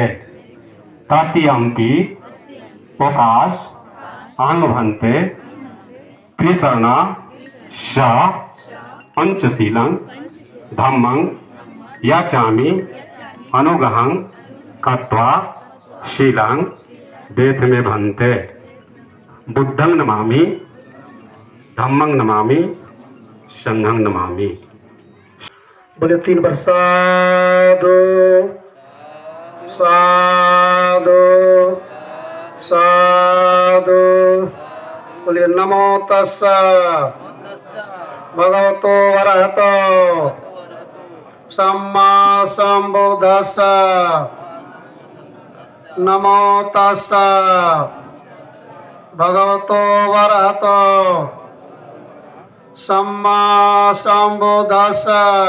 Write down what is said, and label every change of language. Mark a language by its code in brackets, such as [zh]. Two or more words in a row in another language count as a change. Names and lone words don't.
[pi] तृतीयम्पि ओकाश अहंग भन्ते त्रिशरणा स पंचशीलं धम्मं याचामि अनुगहं कृत्वा शीलं देथमे भन्ते। बुद्धं नमामि, धम्मं नमामि, संघं नमामि। [hi] बोले 3 बार [pi] साधु साधु साधु। बोलिए नमो तस्सा भगवतो वरहतो सम्मा संबुद्धस्सा। नमो तस्सा भगवतो वरहतो सम्मा संबुद्धस्सा।